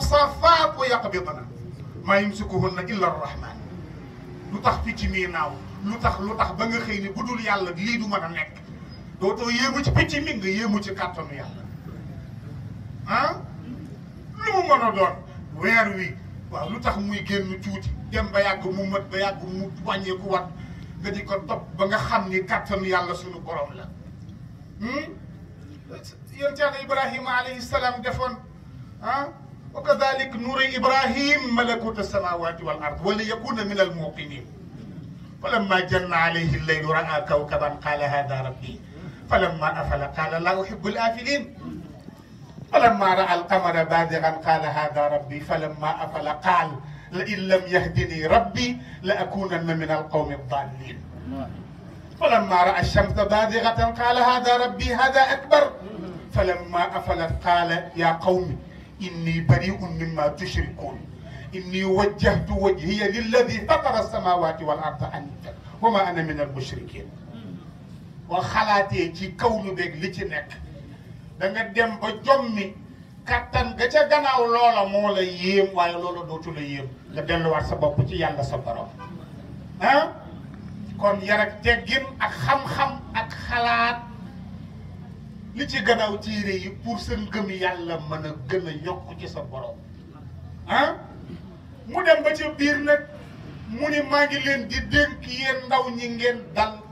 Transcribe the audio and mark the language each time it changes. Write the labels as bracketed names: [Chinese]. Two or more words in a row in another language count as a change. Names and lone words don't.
[Arabic] صافات ويقبضن ما يمسكهن إلا الرحمن [Wolof] lu tax picc mii naaw lu tax ba nga xëy ni bu dul yàlla lii du mën a nekk dootoo yéemu ci picc mi nga yéemu ci kàttanu yàlla ah lu mu mën a doon weer wi waaw lu tax muy génn tuuti dem ba yàgg mu mët ba yàgg mu wàññeeku wat nga di ko topp ba nga xam ni kàttanu yàlla sunu borom la yonent Yàlla Ibrahima [Arabic] عليه السلام [Wolof] defoon ah [Arabic] وكذلك نري إبراهيم ملكوت السماوات والأرض وليكون من الموقنين فلما جن عليه الليل رأى كوكبا قال هذا ربي فلما أفل قال لا أحب الآفلين فلما رأى القمر بازغا قال هذا ربي فلما أفل قال لئن لم يهدني ربي لأكونن من القوم الضالين فلما رأى الشمس بازغة قال هذا ربي هذا أكبر فلما أفلت قال يا قوم إني بريء مما تشركون إني وجهت وجهي للذي فطر السماوات والأرض حنيفا وما أنا من المشركين [Wolof] وخلاتي ci kawlu beeg li ci nekk da nga dem ba jommi kattan ga ca gannaaw loola moo la yéem waaye loola dootu la yéem nga delluwaat sa bopp ci yàlla sa borom ah kon yar ak teggin ak xam-xam ak xalaat li ci gannaaw téere yi pour sa ngëm yàlla mën a gën a yokk ci sa borom ah mu dem ba ca biir nag mu ni maa ngi leen di dénk yéen ndaw ñi ngeen dal